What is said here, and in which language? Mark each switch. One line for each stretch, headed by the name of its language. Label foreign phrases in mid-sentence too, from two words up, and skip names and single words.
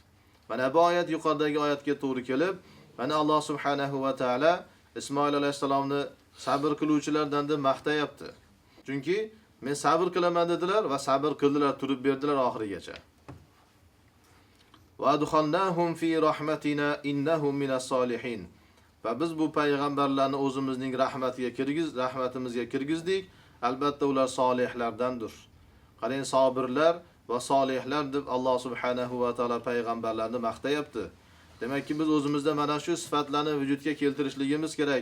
Uzbek: Mana bu oyat yuqoridagi oyatga to'g'ri kelib, mana Alloh
Arabic: سبحانه وتعالى
Uzbek: Ismoil alayhisalomni sabr qiluvchilardan deb maqtayapti. Chunki men sabr qilaman dedilar va sabr qildilar, turib berdilar oxirigacha.
Arabic: وأدخلناهم في رحمتنا إنهم من الصالحين.
Uzbek: Va biz bu payg'ambarlarni o'zimizning rahmatimizga kirgizdik. Albatta ular solihlardandir. Qarang, sabirlar va solihlar deb Alloh
Arabic: سبحانه وتعالى
Uzbek: payg'ambarlarni maqtayapti. Demakki biz o'zimizda mana shu sifatlarni vujudga keltirishligimiz kerak.